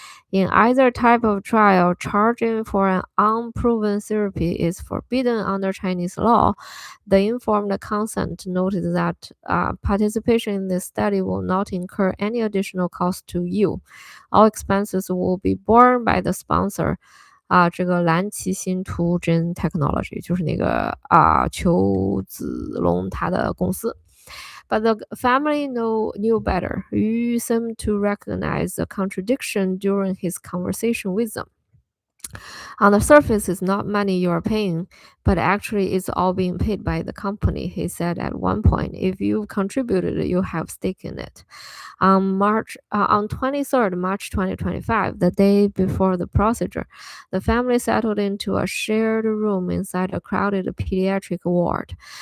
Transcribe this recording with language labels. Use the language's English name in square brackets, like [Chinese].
[English] In either type of trial, charging for an unproven therapy is forbidden under Chinese law. The informed consent noted that participation in this study will not incur any additional cost to you. All expenses will be borne by the sponsor. [Chinese] 这个蓝旗新图 Gene Technology 就是那个邱子龙他的公司。 [English] But the family knew better. Yu seemed to recognize the contradiction during his conversation with them. On the surface, it's not money you're paying, but actually it's all being paid by the company, he said at one point. If you've contributed, you have stake in it. On 23rd March 2025, the day before the procedure, the family settled into a shared room inside a crowded pediatric ward.